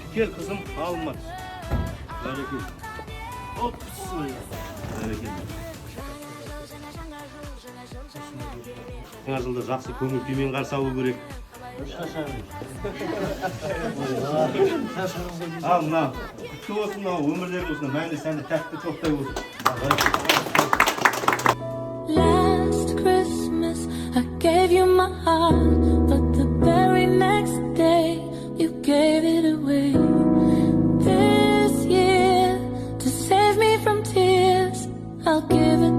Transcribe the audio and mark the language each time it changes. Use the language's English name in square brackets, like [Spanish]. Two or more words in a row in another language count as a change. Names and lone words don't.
[Kazakh] Кел қызым, алма. Бәрекелді. Оп, бәрекелді. Жаңа жылда жақсы көңіл күймен қарсы алу керек. Ал мына құтты болсын, өмірлеріңіз осындай мәнді сәнді тәтті тоқтай болсын. [English] Last Christmas I gave you my heart, but the very next day you gave it away. This year, to save me from tears, I'll give